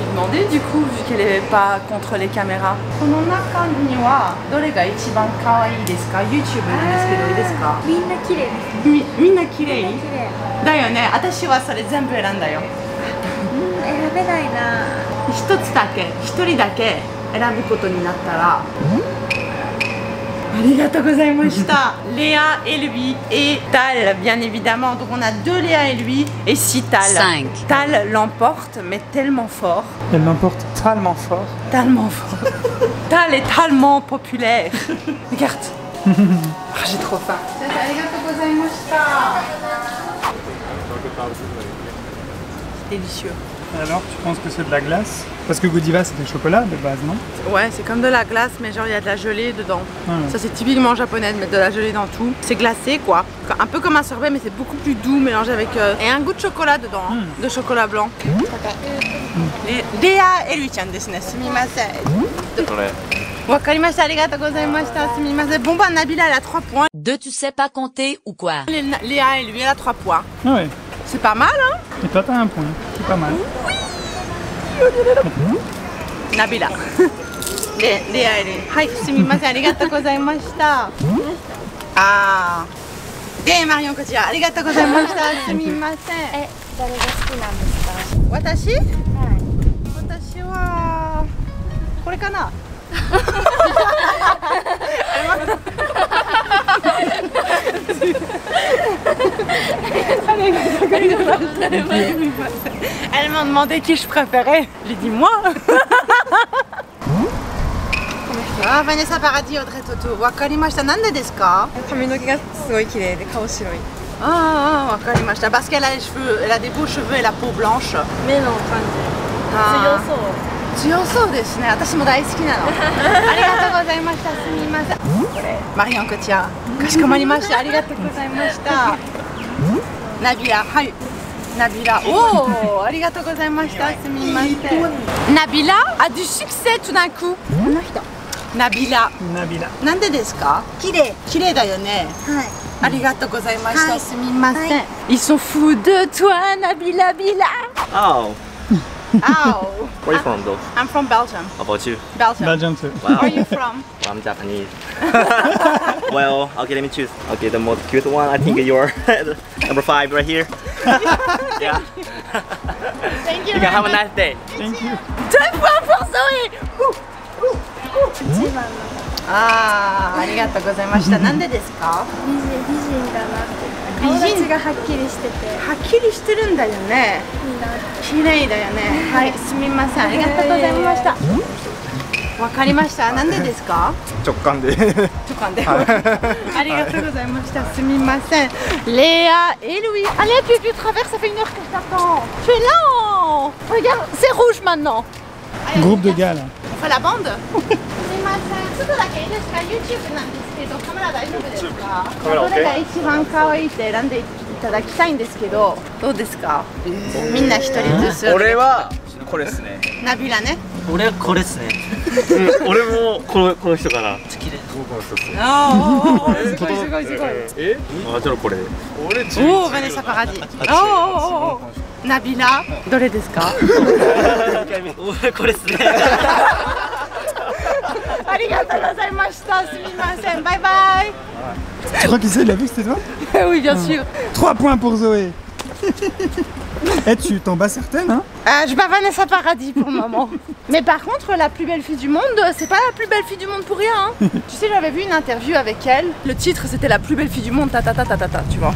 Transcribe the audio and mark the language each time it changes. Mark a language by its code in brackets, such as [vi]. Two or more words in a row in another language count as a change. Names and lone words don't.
[fr] demander du coup, vu qu'elle est pas contre les caméras. [ja] この中にはどれが一番可愛いですか YouTube なんですけどいいですかみんな綺麗です。みんな綺麗綺麗。だよね。私はそれ全部選んだよ。選べないな。一つだけ、一人だけ選ぶことになったら。ありがとうございました。 [fr] Léa et lui et Tal, bien évidemment. Donc on a deux Léa et lui et 6 Tal. 5. Tal l'emporte, mais tellement fort. Elle l'emporte tellement fort. Tellement fort. Tal est tellement populaire. Regarde. Ah, j'ai trop faim. C'est délicieux. Alors, tu penses que c'est de la glace? Parce que Godiva c'est du chocolat de base, non? Ouais, c'est comme de la glace, mais genre il y a de la gelée dedans. Ah ouais. Ça c'est typiquement japonais de mettre de la gelée dans tout. C'est glacé quoi. Un peu comme un sorbet, mais c'est beaucoup plus doux mélangé avec... et un goût de chocolat dedans, hein, de chocolat blanc. [ja] Léa et lui tiens ですね。すみません. わかりました、ありがとうございました、すみません. [fr] Bon bah Nabila elle a 3 points. 2 tu sais pas compter ou quoi? Léa et lui elle a 3 points. Ah ouais. C'est pas mal hein. Et toi t'as un point, c'est pas mal. Nabila. Léa et lui. [ja] はい、すみません、ありがとうございました. [fr] Ah. De Marion Cotillard, [ja] ありがとうございました、すみません. 誰が好きなんですか？私？はい。私はこれかな。 [fr] Elle m'a demandé qui je préférais. J'ai dit moi. Ah, Vanessa Paradis, Audrey Tautou. [ja] わかりました、なんでですか? 髪の毛がすごい綺麗で顔白い。 Ah, wakarimashita. [fr] Parce qu'elle a les cheveux, elle a des beaux cheveux et la peau blanche. [ja] 目の感じ。強そう。強そうですね。私も大好きなの。ありがとうございました。すみません。これマリオンコちゃん。かしこまりました。ありがとうございました。ナビラ、はい。ナビラ。おお、ありがとうございました。すみません。 [fr] ナビラ a du succès tout d'un coup。 [ja] この人。ナビラ。ナビラ。なんでですか？綺麗。綺麗だよね。はい。ありがとうございました。はい。すみません。はい。 [fr] Ils sont fous de toi, Nabila Bila. Oh, Oh. [en] where are you from though? I'm from Belgium. How about you? Belgium. Belgium too. Where are you from? Well, I'm Japanese. Well, okay, let me choose. Okay, the most cute one, I think you're number 5 right here. Yeah. Thank you. You can have a nice day. Thank you. [fr] 2 points pour Zoé. [ja] 一番のああ、ありがとうございました。なんでですか？美人だなって。美人顔立ちがはっきりしててはっきりしてるんだよね。いいな。綺麗だよね。はい、すみません。ありがとうございました。わかりました。なんでですか？直感で直感で。ありがとうございました。すみません。Léa et Louis. [fr] Allez, tu traverses, ça fait 1 heure que je t'attends. Tu es lent. Regarde, c'est rouge maintenant. Groupe de gars là. On fait la bande? [ja] すみません。ちょっとだけいいですか？ YouTube なんですけど、カメラ大丈夫ですか？どれが一番可愛いって選んでいただきたいんですけど、どうですか？みんな一人ずつ。俺はこれですね。ナビラね。俺はこれっすね。俺もこの人かな。好きです。僕もそうですね。ああ、すごいすごいすごい。え？あ、じゃあこれ。俺おお、ヴァネサパラディ。おお、ナビラ、どれですか？俺これっすね。ありがとうございました。すみません。バイバイ。 [fr] Tu crois qu'il sait de la vue que c'était toi? Oui, bien sûr. 3 points pour Zoé. Eh, tu t'en bats certaines, hein? Je bats Vanessa Paradis pour le moment. Mais par contre, la plus belle fille du monde, c'est pas la plus belle fille du monde pour rien. Hein. Tu sais, j'avais vu une interview avec elle. Le titre, c'était la plus belle fille du monde, tu vois.